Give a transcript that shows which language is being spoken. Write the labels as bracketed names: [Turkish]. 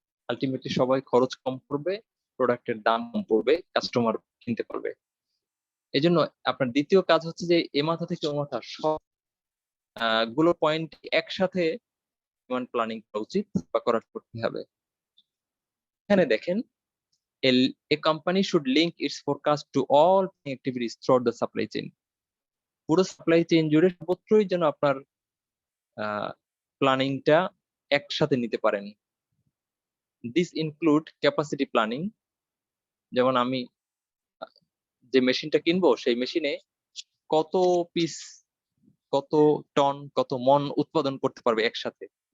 [Bangla] Ultimately সবাই খরচ কম পড়বে, প্রোডাক্টের দাম কম পড়বে, কাস্টমার কিনতে পারবে। এই জন্য আপনার দ্বিতীয় কাজ হচ্ছে যে এ মাথা থেকে ও মাথা সব গুলো পয়েন্ট একসাথে ডিমান্ড প্ল্যানিং করা উচিত বা করতে হবে। এখানে দেখেন, [English] a company should link its forecast to all activities throughout the supply chain. [Bangla] পুরো সাপ্লাই চেইন জুড়ে সর্বত্রই যেন আপনার প্ল্যানিংটা একসাথে নিতে পারেন। [English] this include capacity planning, [Bangla] যেমন আমি যে মেশিনটা কিনবো সেই মেশিনে কত পিস, কত টন, কত মন উৎপাদন করতে পারবে একসাথে।